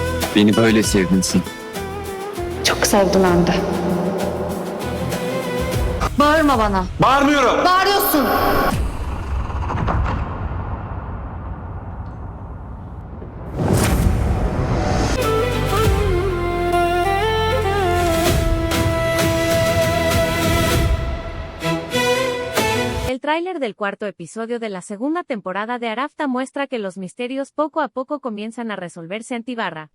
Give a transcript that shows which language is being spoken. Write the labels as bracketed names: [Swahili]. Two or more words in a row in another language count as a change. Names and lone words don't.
[Turkish] Beni böyle sevdinsin. Çok sevdim hem de. Bağırma bana. Bağırmıyorum. Bağırıyorsun. [Spanish] El tráiler del cuarto episodio de la segunda temporada de Arafta muestra que los misterios poco a poco comienzan a resolverse en Tibarra.